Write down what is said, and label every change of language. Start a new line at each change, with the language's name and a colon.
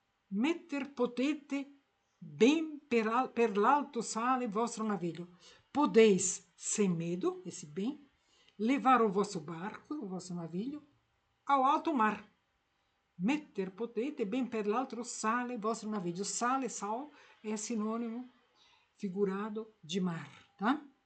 Italian: Metter potete bem per l'alto sale vostro naviglio.
Portuguese: Podeis, sem medo, esse bem, levar o vosso barco, o vosso navilho, ao alto mar.
Italian: Metter potete bem per l'alto sale vostro naviglio.
Portuguese: Sale, sal, é sinônimo figurado de mar, tá?